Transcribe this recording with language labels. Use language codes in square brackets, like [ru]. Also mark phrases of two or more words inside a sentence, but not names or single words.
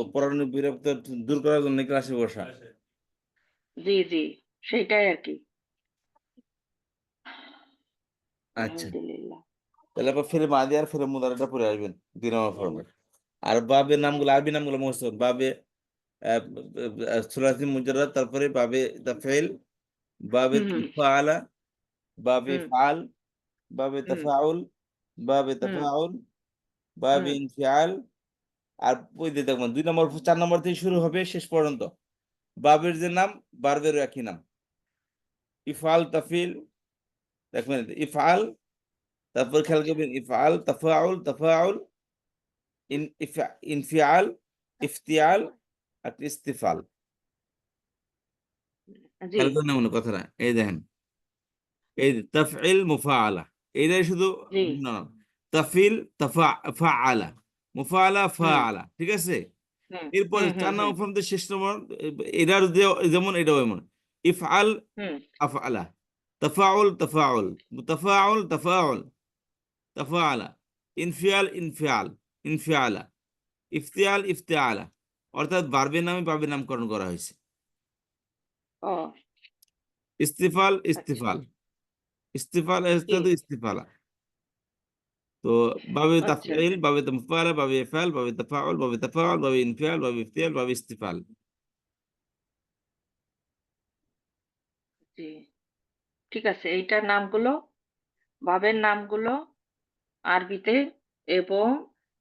[bn] পড়ানোর বিরক্ত দূর করার জন্য ক্লাসে বসা। জি, জি, সেইটাই আর কি। আচ্ছা, আলহামদুলিল্লাহ। তাহলে আবার [ar] فعل ماضي [bn] আর [ar] فعل مضارع [bn] পড়ে আসবেন 2 নম্বর ফর্মেট। আর বাবের নামগুলো, আরবি নামগুলো মুখস্থ করুন। [ar] باب ثلاثي مجرد, [bn] তারপরে [ar] باب تفعيل, [bn] বাবে হুম, হুম, [ar] فاعل، باب হুম, فعّل، باب হুম, تفاعل، باب হুম, تفاعل، باب হুম। انفعال. [bn] আর ওই যে দেখবেন 2 নম্বর 4 নম্বর থেকে শুরু হবে শেষ পর্যন্ত। বাবের যে নাম, বারবেরও একই নাম। [ar] إفعال تفعيل, [bn] দেখবেন ইফআল, তারপর খেয়াল আচ্ছা, [ar] করবেন إفعال تفاعل تفاعل، انفعال، افتعال، আর استفعال। [bn] জি, খেয়াল করেন না মনে কথাটা, এই দেখেন, এই যে [ar] تفعيل مفاعلة, [bn] এইটাই শুধু জি, [ar] নাম। تفعيل فاعل، مفاعلة হুম, [bn] ফাআলা, ঠিক আছে? হুম, এরপরে হুম, হুম, 4 নম্বর হুম, ফর্ম শেষ নম্বর, এটার যেমন এটাও এমন। [ar] إفعال হুম। أفعل، تفاعل تفاعل، تفاعل تفاعل، تفاعل، انفعال انفعال، انفعل، افتعال افتعل. [bn] অর্থাৎ ভার্বের নামে ভার্বের নামকরণ করা হয়েছে। ও, [ar] استفعال [bn] আচ্ছা, [ar] استفعال، استفعال [bn] জি, [ar] استفعل. তো باب [bn] আচ্ছা, [ar] تفعيل، باب تفاعل، باب إفعال، باب تفاعل، باب تفاعل، باب انفعال، باب افتعال، باب استفعال. [bn] জি। ঠিক আছে, এইটার নামগুলো, ভাবের নামগুলো আরবিতে এবং